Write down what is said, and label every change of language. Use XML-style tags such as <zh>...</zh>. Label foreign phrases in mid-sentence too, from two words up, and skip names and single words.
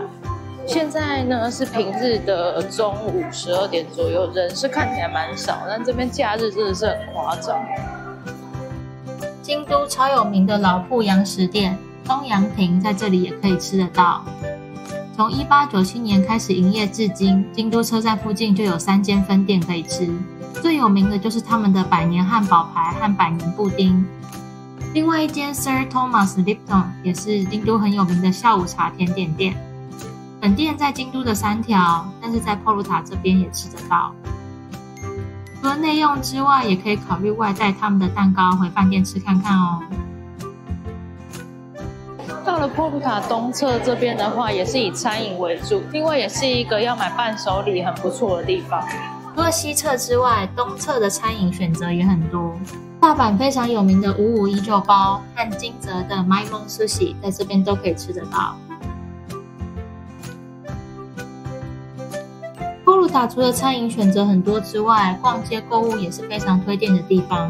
<zh>現在呢是平日的中午12點左右，人是看起來蠻少，但這邊假日真的是很誇張。京都超有名的老鋪洋食店東洋亭在這裡也可以吃得到。從1897年開始營業至今，京都車站附近就有3間分店可以吃。最有名的就是他們的百年漢堡排和百年布丁，另外一間 Sir Thomas Lipton 也是京都很有名的下午茶甜點店。本店在京都的3條，但是在 Poruta 這邊也吃得到。除了內用之外，也可以考慮外帶他們的蛋糕回飯店吃看看哦。到了 Poruta 東側這邊的話，也是以餐飲為主，因為也是一個要買伴手禮很不錯的地方。除了西側之外，東側的餐飲選擇也很多。大阪非常有名的55一九包和金澤的 Maimon Sushi 在這邊都可以吃得到。Poruta 除了餐飲選擇很多之外，逛街購物也是非常推薦的地方。</zh>